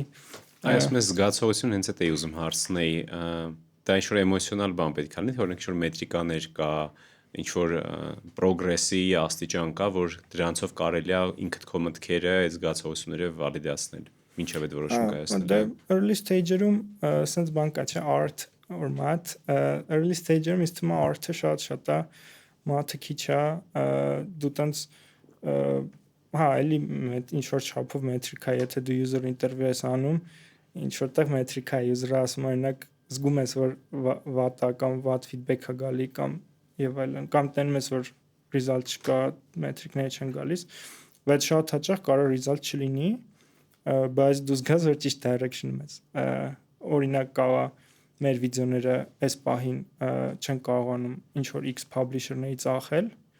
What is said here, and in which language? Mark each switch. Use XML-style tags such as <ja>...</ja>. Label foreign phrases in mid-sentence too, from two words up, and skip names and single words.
<hy>այս մեծ զգացողություն հենց այդ էի ուզում հարցնել դա ինչ որ էմոցիոնալ բան պետք է լինի թե օրինակ ինչ որ մետրիկաներ կա ինչ որ պրոգրեսի աստիճան կա, որ դրանցով կարելի է ինքդ քո մտքերը, այդ զգացողությունները վալիդացնել, մինչև այդ որոշում կայացնել։ Դա</hy> <en>early stage-երում</en> <hy>sense բան կա, չէ,</hy> <en>art or math, early stage-երում</en> <hy>ինձ թվում է art-ը շատ է, math-ը քիչ է, դու տենց հա, էլի ինչ որ չափով մետրիկա, եթե դու</hy> <en>user interview</en> <hy>ես անում, ինչ որտեղ մետրիկա է, user-ը ասում օրինակ զգում ես որ վատ է կամ վատ feedback-ը գալի կամ եւ այլն կամ տենում ես որ result չկա մետրիկները չեն գալիս բայց շատ հաճախ կարող result չլինի բայց դու զգաս որ ճիշտ direction-ում ես օրինակ կա մեր վիդեոները այս պահին չեն կարողանում ինչ որ X publisher-ների ծախել</hy>